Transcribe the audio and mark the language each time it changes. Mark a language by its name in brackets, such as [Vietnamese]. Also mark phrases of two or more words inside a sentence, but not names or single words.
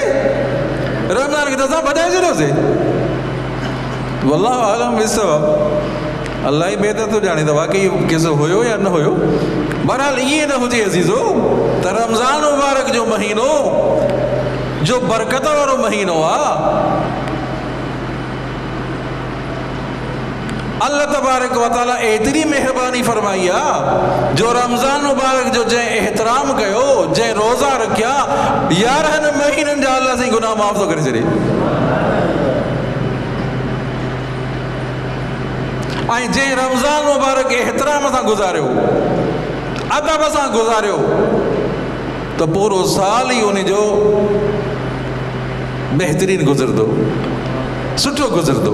[Sindhi] रमज़ान खे त असां भॼाए छॾियोसीं। [Arabic] والله أعلم بالصواب, [Sindhi] अल्लाह ई बहितर थो ॼाणे त वाकई किसो हुयो या न हुयो। बहरहाल ईअं न हुजे अज़ीज़ो त रमज़ान मुबारक जो महीनो जो बरकत वारो महीनो आहे, अल्लाह [Arabic] تبارك وتعالى [Sindhi] एतिरी महिरबानी फरमाई आहे जो रमज़ान मुबारक जो जंहिं एहतराम कयो, जंहिं रोज़ा रखिया, 11 महीननि जा अल्लाह साईं गुनाह माफ़ थो करे छॾे। ऐं जंहिं रमज़ान मुबारक एहतराम सां गुज़ारियो, अदब सां गुज़ारियो, त पूरो साल ई उनजो बहितरीन गुज़रंदो, सुठो गुज़रंदो।